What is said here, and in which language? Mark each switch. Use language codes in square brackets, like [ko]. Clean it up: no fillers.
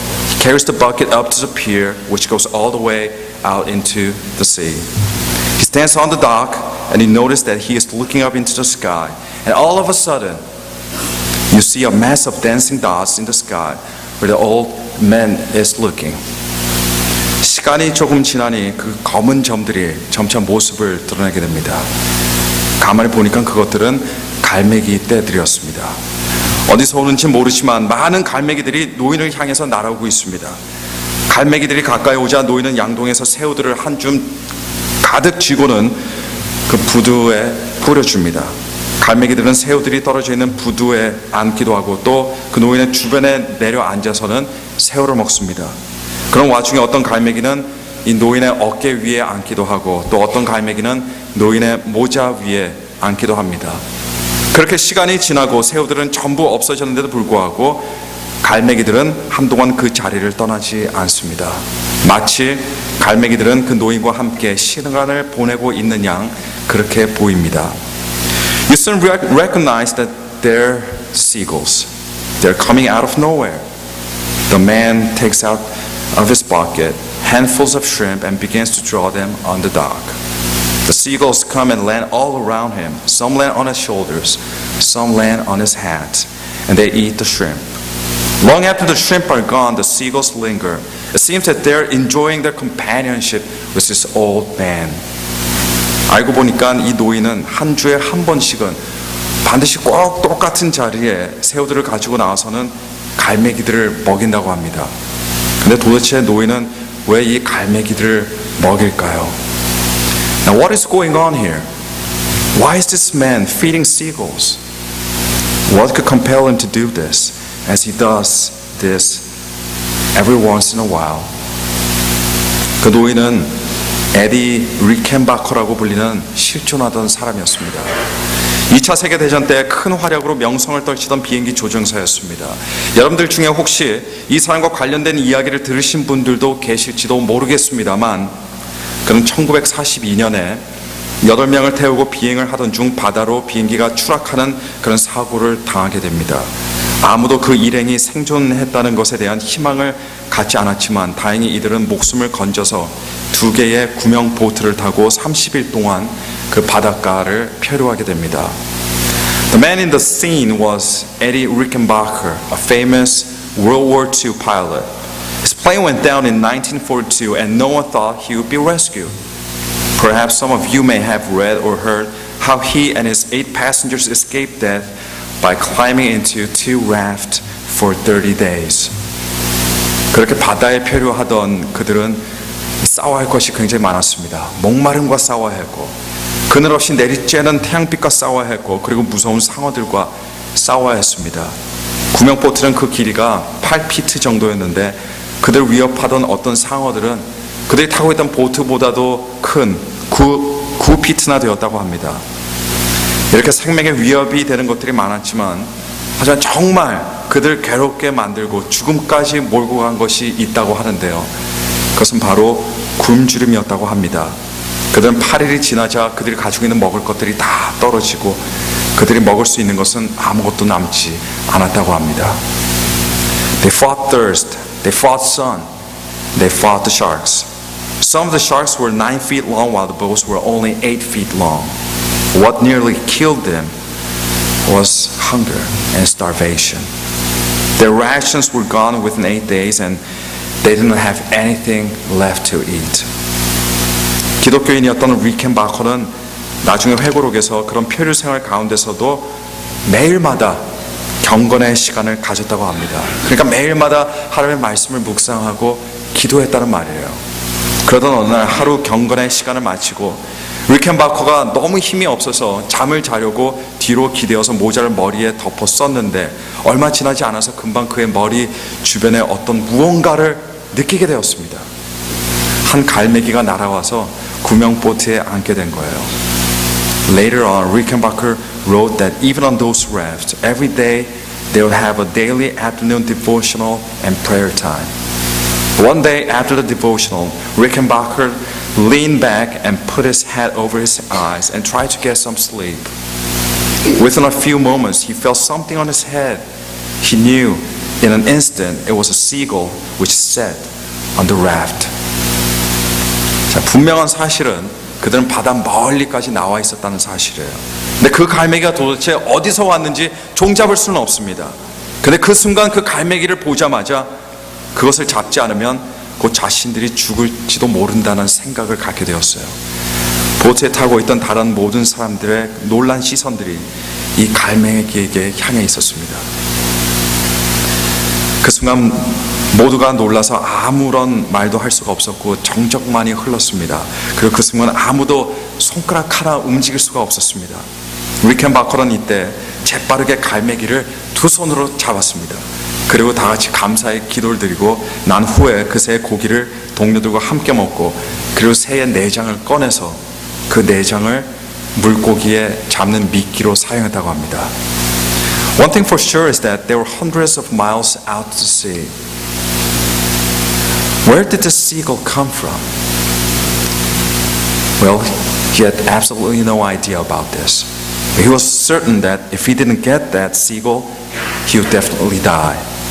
[en] He carries the bucket up to the pier, which goes all the way out into the sea. He stands on the dock and he notices that he is looking up into the sky. And all of a sudden, you see a mass of dancing dots in the sky where the old man is looking. [ko] 시간이 조금 지나니 그 검은 점들이 점차 모습을 드러내게 됩니다. 가만히 보니까 그것들은 갈매기 떼들이었습니다. 어디서 오는지 모르지만 많은 갈매기들이 노인을 향해서 날아오고 있습니다. 갈매기들이 가까이 오자 노인은 양동에서 새우들을 한 줌 가득 쥐고는 그 부두에 뿌려줍니다. 갈매기들은 새우들이 떨어져 있는 부두에 앉기도 하고 또 그 노인의 주변에 내려 앉아서는 새우를 먹습니다. 그런 와중에 어떤 갈매기는 이 노인의 어깨 위에 앉기도 하고 또 어떤 갈매기는 노인의 모자 위에 앉기도 합니다. 그렇게 시간이 지나고 새우들은 전부 없어졌는데도 불구하고 갈매기들은 한동안 그 자리를 떠나지 않습니다. 마치 갈매기들은 그 노인과 함께 시간을 보내고 있는 양 그렇게 보입니다. [en] You soon recognize that they're seagulls. They're coming out of nowhere. The man takes out of his bucket handfuls of shrimp and begins to draw them on the dock. The seagulls come and land all around him. Some land on his shoulders, some land on his hat, and they eat the shrimp. Long after the shrimp are gone, the seagulls linger. It seems that they're enjoying their companionship with this old man. [ko] 알고 보니까 이 노인은 한 주에 한 번씩은 반드시 꼭 똑같은 자리에 새우들을 가지고 나와서는 갈매기들을 먹인다고 합니다. 근데 도대체 노인은 왜 이 갈매기들을 먹일까요? [en] Now what is going on here? Why is this man feeding seagulls? What could compel him to do this as he does this every once in a while? [ko] 그 노인은 에디 리켄바커라고 불리는 실존하던 사람이었습니다. 2차 세계대전 때 큰 활약으로 명성을 떨치던 비행기 조종사였습니다. 여러분들 중에 혹시 이 사람과 관련된 이야기를 들으신 분들도 계실지도 모르겠습니다만 그는 1942년에 8명을 태우고 비행을 하던 중 바다로 비행기가 추락하는 그런 사고를 당하게 됩니다. 아무도 그 일행이 생존했다는 것에 대한 희망을 갖지 않았지만 다행히 이들은 목숨을 건져서 2개의 구명 보트를 타고 30일 동안 그 바닷가를漂流하게 됩니다. [en] The man in the scene was Eddie Rickenbacker, a famous World War II pilot. His plane went down in 1942 and no one thought he would be rescued. Perhaps some of you may have read or heard how he and his 8 passengers escaped death by climbing into 2 rafts for 30 days. [ko] 그렇게 바다에漂流하던 그들은 싸워야 할 것이 굉장히 많았습니다. 목마름과 싸워야 했고 그늘 없이 내리쬐는 태양빛과 싸워야 했고 그리고 무서운 상어들과 싸워야 했습니다. 구명보트는 그 길이가 8피트 정도였는데 그들 위협하던 어떤 상어들은 그들이 타고 있던 보트보다도 큰 9피트나 되었다고 합니다. 이렇게 생명에 위협이 되는 것들이 많았지만 하지만 정말 그들 괴롭게 만들고 죽음까지 몰고 간 것이 있다고 하는데요. 그것은 바로 굶주림이었다고 합니다. 그들은 8일이 지나자 그들이 가지고 있는 먹을 것들이 다 떨어지고 그들이 먹을 수 있는 것은 아무것도 남지 않았다고 합니다. [en] They fought thirst, they fought sun, they fought the sharks. Some of the sharks were 9 feet long while the boats were only 8 feet long. What nearly killed them was hunger and starvation. Their rations were gone within 8 days and they didn't have anything left to eat. [ko] 기독교인이었던 리켄바커는 나중에 회고록에서 그런 표류 생활 가운데서도 매일마다 경건의 시간을 가졌다고 합니다. 그러니까 매일마다 하나님의 말씀을 묵상하고 기도했다는 말이에요. 그러던 어느 날 하루 경건의 시간을 마치고 리켄바커가 너무 힘이 없어서 잠을 자려고 뒤로 기대어서 모자를 머리에 덮어 썼는데 얼마 지나지 않아서 금방 그의 머리 주변에 어떤 무언가를 느끼게 되었습니다. 한 갈매기가 날아와서 구명보트에 앉게 된 거예요. [en] Later on, Rickenbacker wrote that even on those rafts, every day they would have a daily afternoon devotional and prayer time. One day after the devotional, Rickenbacker leaned back and put his head over his eyes and tried to get some sleep. Within a few moments, he felt something on his head. He knew in an instant it was a seagull which sat on the raft. [ko] 자, 분명한 사실은 그들은 바다 멀리까지 나와 있었다는 사실이에요. 근데 그 갈매기가 도대체 어디서 왔는지 종잡을 수는 없습니다. 근데 그 순간 그 갈매기를 보자마자 그것을 잡지 않으면 곧 자신들이 죽을지도 모른다는 생각을 갖게 되었어요. 보트에 타고 있던 다른 모든 사람들의 놀란 시선들이 이 갈매기에게 향해 있었습니다. 그 순간 모두가 놀라서 아무런 말도 할 수가 없었고 정적만이 흘렀습니다. 그리고 그 순간 아무도 손가락 하나 움직일 수가 없었습니다. 리켄바커는 이때 재빠르게 갈매기를 두 손으로 잡았습니다. 그리고 다 같이 감사의 기도를 드리고 난 후에 그 새의 고기를 동료들과 함께 먹고 그리고 새의 내장을 꺼내서 그 내장을 물고기에 잡는 미끼로 사용했다고 합니다. [en] One thing for sure is that they were hundreds of miles out to sea. Where did the seagull come from? Well, he had absolutely no idea about this. He was certain that if he didn't get that seagull, he would definitely die.